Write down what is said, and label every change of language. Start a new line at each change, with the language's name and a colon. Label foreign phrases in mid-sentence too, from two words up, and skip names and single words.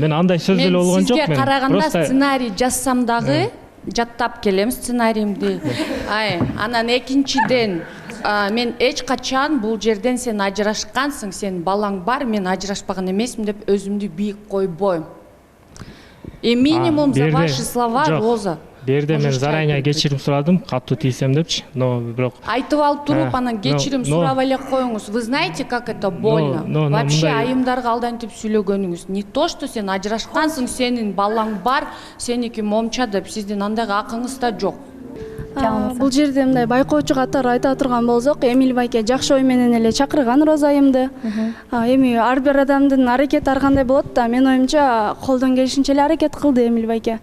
Kyrgyz: Мен андай сөз деле болгон жок. Сизге караганда сценарий жазсам дагы жаттап келем сценариимди. Анан экинчиден мен эч качан бул жерден сен ажырашкансың, сен балаң бар, мен ажырашпаган эмесмин деп өзүмдү бийик койбойм.
Russian: И минимум за ваши слова, Роза.
Kyrgyz: Берде мен заранее кечирим сурадым, катуу тийсем депчи, но бирок айтып алып туруп анан кечирим сурап эле коюңуз.
Russian: Вы знаете, как это больно? Вообще
Kyrgyz: айымдарга алдантип сүйлөгөнүңүз.
Russian: Не то, что
Kyrgyz: сен ажырашкансың, сенин балаң бар, сеники момча деп сиздин андайга акыңыз да жок. Бул жерде мындай байкоочу катары айта турган болсок, Эмил байке жакшы ой менен эле чакырган Роза айымды. Эми ар бир адамдын аракети ар кандай болот да, мен оюмча колдон келишинче эле аракет кылды Эмил байке.